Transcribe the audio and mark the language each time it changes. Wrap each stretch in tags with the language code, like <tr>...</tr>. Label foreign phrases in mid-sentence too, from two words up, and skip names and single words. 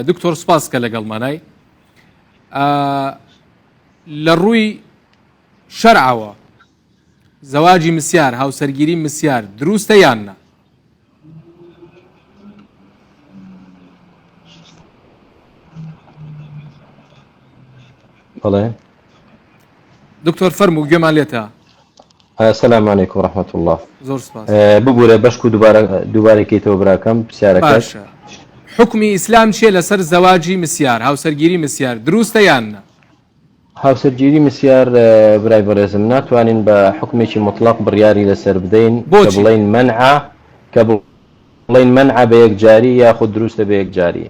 <ckb>دکتۆر سوپاس کە لەگەڵمانای. لە ڕووی شەرعەوە زەواجی مسیار، هاوسەرگیری مسیار دروستە یان نا؟ بەڵێ دکتۆر فەرموو گوێمان لێتە.</ckb> <ar>السلام عليكم ورحمة الله.</ar> <ckb>زۆر سپاس. ببوورە بەشک و دووبارەکەیتەوە براکەم پرسیارەکەت. حکمی ئیسلام چیە لەسەر زەواجی مسیار، هاوسەرگیری مسیار دروستە یان نا؟ هاوسەرگیری مسیار برای بەڕێزم ناتوانین بە حکمێکی مطلق بڕیاری لەسەر بدەین کە بڵێن منع بە یەکجاری یاخود دروستە بە یەکجاری.</ckb>